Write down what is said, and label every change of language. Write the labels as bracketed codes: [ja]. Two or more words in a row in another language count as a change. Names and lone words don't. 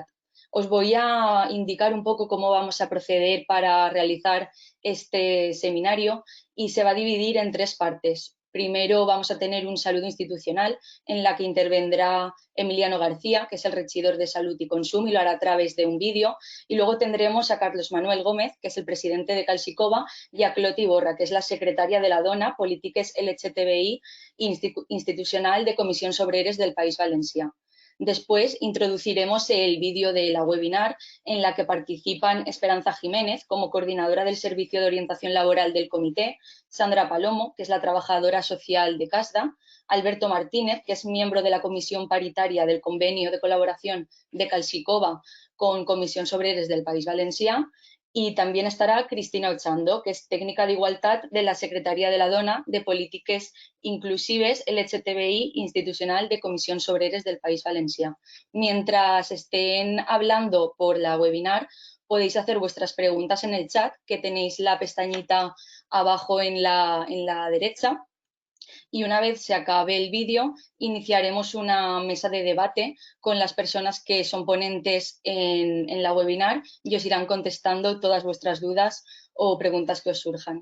[es] Os voy a indicar un poco cómo vamos a proceder para realizar este seminario y se va a dividir en tres partes. Primero vamos a tener un saludo institucional en la que intervendrá Emiliano García, que es el regidor de Salud y Consum, y lo hará a través de un vídeo. Y luego tendremos a Carlos Manuel Gómez, que es el presidente de Calsicova, y a Cloti Borra, que es la secretaria de la Dona, Polítiques LGTBI Institucional de Comissions Obreres del País Valencià. Después introduciremos el vídeo de la webinar en la que participan Esperanza Jiménez como coordinadora del Servicio de Orientación Laboral del Comité, Sandra Palomo, que es la trabajadora social de CASDA, Alberto Martínez, que es miembro de la Comisión Paritaria del Convenio de Colaboración de Calsicova con Comissions Obreres del País Valencià, y también estará Cristina Ochando, que es técnica de igualdad de la Secretaria de la Dona de Polítiques Inclusives LGTBI Institucional de Comissions Obreres del País Valencià. Mientras estén hablando por la webinar, podéis hacer vuestras preguntas en el chat, que tenéis la pestañita abajo en la derecha. Y una vez se acabe el vídeo, iniciaremos una mesa de debate con las personas que son ponentes en la webinar y os irán contestando todas vuestras dudas o preguntas que os surjan.